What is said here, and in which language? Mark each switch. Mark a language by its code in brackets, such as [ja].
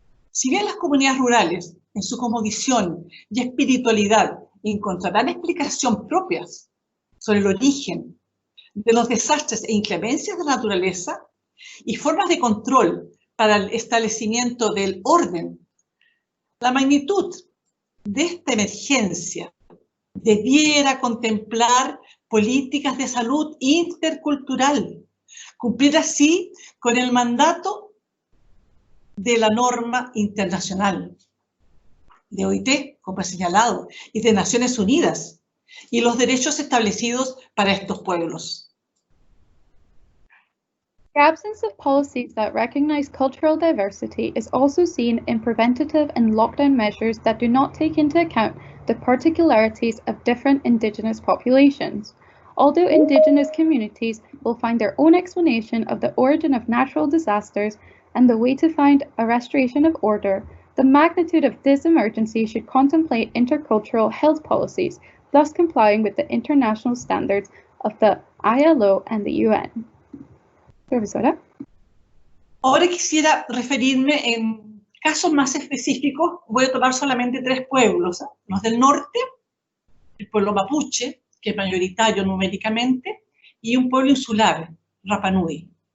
[es] Si bien las comunidades rurales, en su cosmovisión y espiritualidad, encontrarán explicación propias sobre el origen de los desastres e inclemencias de la naturaleza y formas de control para el establecimiento del orden, la magnitud de esta emergencia debiera contemplar políticas de salud intercultural, cumplir así con el mandato de la norma internacional, de OIT, como he señalado, y de Naciones Unidas, y los derechos establecidos para estos pueblos. [en] The absence of policies that recognize cultural diversity is also seen in preventative and lockdown measures that do not take into account the particularities of different Indigenous populations. Although Indigenous communities will find their own explanation of the origin of natural disasters and the way to find a restoration of order, the magnitude of this emergency should contemplate intercultural health policies, thus complying with the international standards of the ILO and the UN. [es] Profesora. Ahora quisiera referirme en casos más específicos. Voy a tomar solamente 3 pueblos, los del norte, el pueblo mapuche, que es mayoritario numéricamente, y un pueblo insular, Rapa Nui.